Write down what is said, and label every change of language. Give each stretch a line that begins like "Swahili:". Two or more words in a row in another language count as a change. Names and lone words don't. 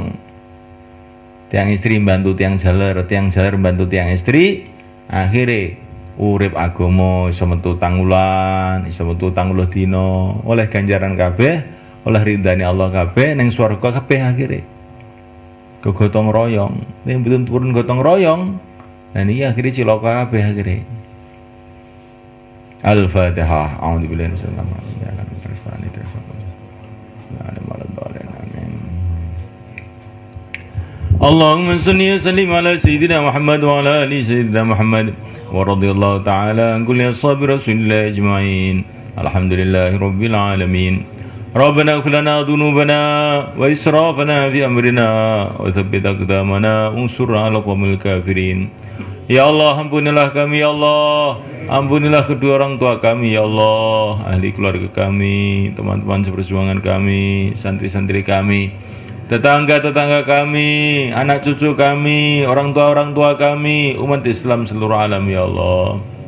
Javanese: Tiang istri bantu tiang jaler bantu tiang istri, akhirnya urip agama iso metu tangulan, iso metu 30 dina, oleh ganjaran kabeh, oleh ridhane Allah kabeh, ning swarga kabeh akhirnya. Gotong royong, nek mboten turun gotong royong, lan iki akhirnya cilaka kabeh akhirnya.
Arabic: Al-Fatihah. أعوذ بالله من الشيطان الرجيم. اللهم صل وسلم على سيدنا محمد وعلى آل سيدنا محمد ورضي الله تعالى عن كل أصحاب رسول الله أجمعين. الحمد لله رب العالمين ربنا اغفر لنا ذنوبنا وإسرافنا في أمرنا وثبت أقدامنا وانصرنا على القوم الكافرين. يا الله,
Indonesian: ampunilah kami
Arabic: يا الله.
Indonesian: Ampunilah kedua orang tua kami
Arabic: يا الله,
Indonesian: ahli keluarga kami, teman-teman seperjuangan kami, santri-santri kami, tetangga-tetangga kami, anak cucu kami, orang tua kami, umat Islam seluruh alam
Arabic: يا الله.